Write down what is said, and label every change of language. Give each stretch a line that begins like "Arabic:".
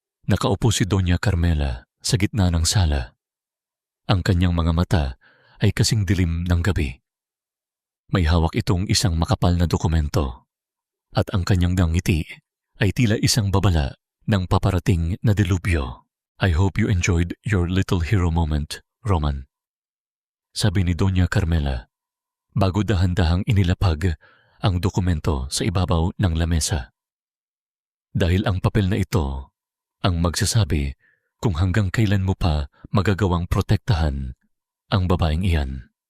Filipino: Nakaupo si Doña Carmela sa gitna ng sala. Ang kanyang mga mata ay kasing dilim ng gabi. May hawak itong isang makapal na dokumento at ang kanyang ngiti ay tila isang babala ng paparating na delubyo.
English: I hope you enjoyed your little hero moment, Roman.
Filipino: Sabi ni Doña Carmela bago dahan-dahang inilapag ang dokumento sa ibabaw ng lamesa. Dahil ang papel na ito ang magsasabi kung hanggang kailan mo pa magagawang protektahan ang babaeng iyan.